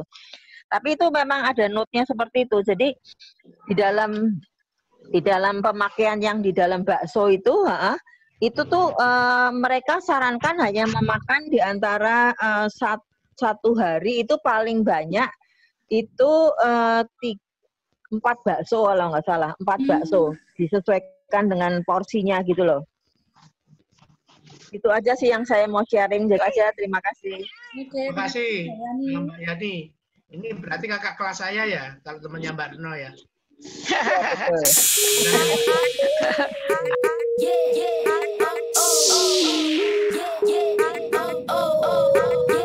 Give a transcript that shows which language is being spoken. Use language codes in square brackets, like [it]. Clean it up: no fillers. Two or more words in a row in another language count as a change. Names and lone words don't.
[id] Tapi itu memang ada note-nya seperti itu. Jadi di dalam pemakaian yang di dalam bakso itu tuh mereka sarankan hanya memakan di antara satu hari itu paling banyak itu 4 bakso kalau nggak salah, 4 bakso disesuaikan dengan porsinya gitu loh. Itu aja sih yang saya mau sharing aja. Terima kasih. Terima kasih Mbak Yani. Ini berarti kakak kelas saya ya, kalau temannya Mbak Reno ya. Yeah, yeah, oh, oh, oh. Yeah, yeah, oh, oh, oh.